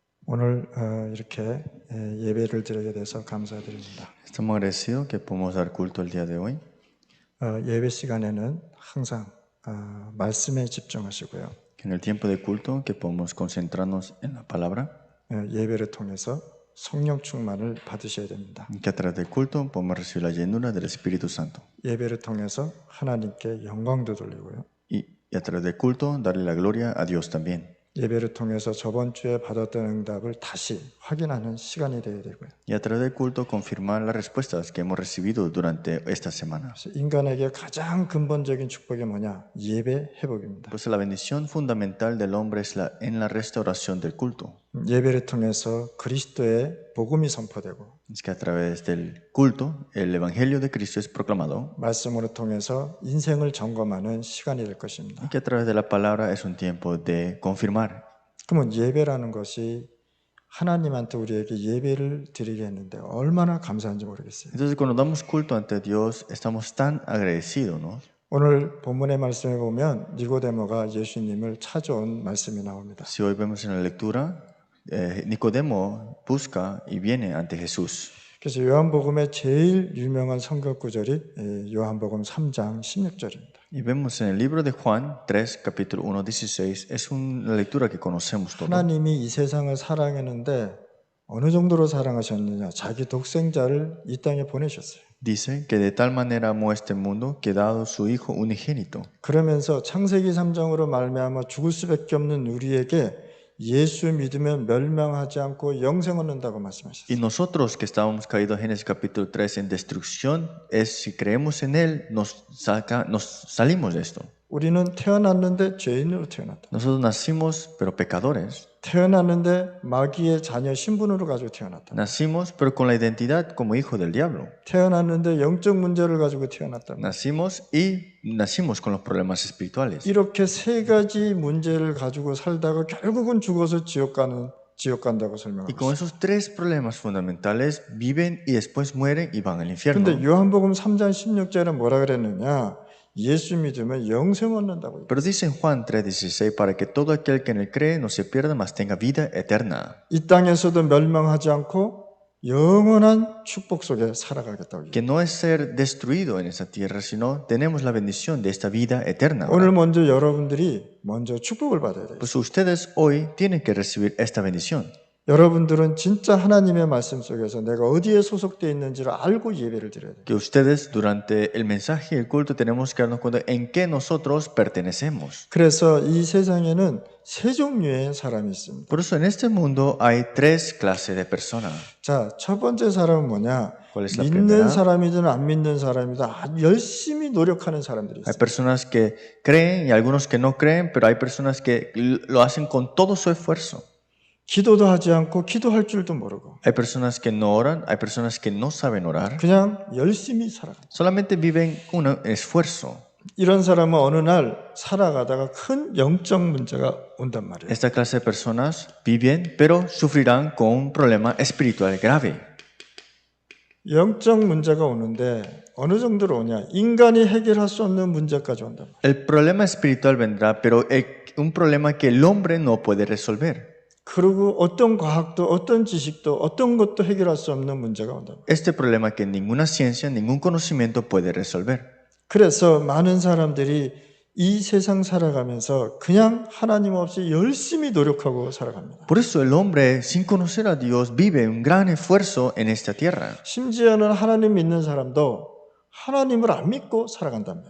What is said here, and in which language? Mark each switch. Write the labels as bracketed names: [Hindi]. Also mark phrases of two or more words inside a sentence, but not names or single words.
[Korean] 오늘 이렇게 예배를 드리게 돼서 감사드립니다. [Spanish] Estamos agradecidos que podemos dar culto el día de hoy. [Korean] 예배 시간에는 항상 말씀에 집중하시고요. [Spanish] En el tiempo de culto que podemos concentrarnos en la palabra. [Korean] 예배를 통해서 성령 충만을 받으셔야 됩니다. [Spanish] Que a través del culto podemos recibir la llenura del Espíritu Santo. [Korean] 예배를 통해서 하나님께 영광도 돌리고요. [Spanish] Y a través del culto darle la gloria a Dios también. [Korean] 예배를 통해서 저번 주에 받았던 응답을 다시 확인하는 시간이 되어야 되고요. [Spanish] Y a través del culto confirmar las respuestas que hemos recibido durante esta semana. [Korean] 그래서 인간에게 가장 근본적인 축복이 뭐냐? 예배 회복입니다. [Spanish] Pues la bendición fundamental del hombre es en la restauración del culto. [Korean] 예배를 통해서 그리스도의 복음이 선포되고 [Spanish] Es que a través del culto el Evangelio de Cristo es proclamado. [Korean] 말씀으로 통해서 인생을 점검하는 시간이 될 것입니다. [Spanish] Y que a través de la palabra es un tiempo de confirmar. [Korean] 그러면 예배라는 것이 하나님한테 우리에게 예배를 드리게 했는데 얼마나 감사한지 모르겠어요. [Spanish] Entonces cuando damos culto ante Dios estamos tan agradecidos, ¿no? [Korean] 오늘 본문의 말씀에 보면 니고데모가 예수님을 찾아온 말씀이 나옵니다. [Spanish] Si hoy vemos en la lectura, Nicodemo busca y viene ante Jesús. [Korean] 그래서 요한복음의 제일 유명한 성경 구절이 요한복음 3장 16절입니다. [Spanish] Y vemos en el libro de Juan 3, capítulo 1, 16, es una lectura que conocemos todos. [Korean] 하나님이 이 세상을 사랑했는데 어느 정도로 사랑하셨느냐? 자기 독생자를 이 땅에 보내셨어요. [Spanish] Dice que de tal manera amó este mundo que dado su Hijo unigénito. [Korean] 그러면서 창세기 3장으로 말미암아 죽을 수밖에 없는 우리에게 예수 믿으면 멸망하지 않고 영생 얻는다고 말씀하셨어요. [Spanish] Y nosotros que estábamos caídos en Génesis capítulo 3 en destrucción, es si creemos en Él, nos salimos de esto. [Korean] 우리는 태어났는데 죄인으로 태어났다. [Spanish] Nosotros nacimos, pero pecadores. [Korean] 태어났는데 마귀의 자녀 신분으로 가지고 태어났다. [Spanish] Nacimos, pero con la identidad como hijo del diablo. [Korean] 태어났는데 영적 문제를 가지고 태어났다. [Spanish] Nacimos y nacimos con los problemas espirituales. [Korean] 이렇게 세 가지 문제를 가지고 살다가 결국은 죽어서 지옥 간다고 [Spanish] Y [Korean] 설명합니다. [Spanish] con esos tres problemas fundamentales viven y después mueren y van al infierno. [Korean] 근데 요한복음 3장 16절에 뭐라 그랬느냐? 예수 믿으면 영생 얻는다고. [Spanish] Pero dice en Juan 3:16 para que todo aquel que en él cree no se pierda, mas tenga vida eterna. [Korean] 이 땅에서도 멸망하지 않고 영원한 축복 속에 살아가겠다고. [Spanish] Que no es ser destruido en esa tierra, sino tenemos la bendición de esta vida eterna. [Korean] 오늘 먼저 여러분들이 먼저 축복을 받아야 돼요. [Spanish] Pues ustedes hoy tienen que recibir esta bendición. [Korean] 여러분들은 진짜 하나님의 말씀 속에서 내가 어디에 소속되어 있는지를 알고 예배를 드려야 돼요. [Spanish] Que ustedes durante el mensaje y el culto tenemos que darnos cuenta en qué nosotros pertenecemos. [Korean] 그래서 이 세상에는 세 종류의 사람이 있습니다. [Spanish] Por eso en este mundo hay tres clases de personas. [Korean] 자, 첫 번째 사람은 뭐냐? [Spanish] ¿Cuál es la [Korean] 믿는 [Spanish] primera? [Korean] 사람이든 안 믿는 사람이든 아주 열심히 노력하는 사람들이 [Spanish] Hay [Korean] 있어요. [Spanish] personas que creen y algunos que no creen, pero hay personas que lo hacen con todo su esfuerzo. [Korean] 기도도 하지 않고 기도할 줄도 모르고 [Spanish] Hay personas que no oran, hay personas que no saben orar. [Korean] 그냥 열심히 살아간다. [Spanish] Solamente viven un esfuerzo. [Korean] 이런 사람은 어느 날 살아가다가 큰 영적 문제가 온단 말이에요. [Spanish] Esta clase de personas viven, pero sufrirán con un problema espiritual grave. [Korean] 영적 문제가 오는데 어느 정도로 오냐? 인간이 해결할 수 없는 문제까지 온단 말이에요. [Spanish] El problema espiritual vendrá, pero un problema que el hombre no puede resolver. [Korean] 그리고 어떤 과학도 어떤 지식도 어떤 것도 해결할 수 없는 문제가 온단 말이에요. [Spanish] Este problema que ninguna ciencia, ningún conocimiento puede resolver. [Korean] 그래서 많은 사람들이 이 세상 살아가면서 그냥 하나님 없이 열심히 노력하고 살아갑니다. [Spanish] Por eso el hombre, sin conocer a Dios, vive un gran esfuerzo en esta tierra. [Korean] 심지어는 하나님 믿는 사람도 하나님을 안 믿고 살아간단 말이에요.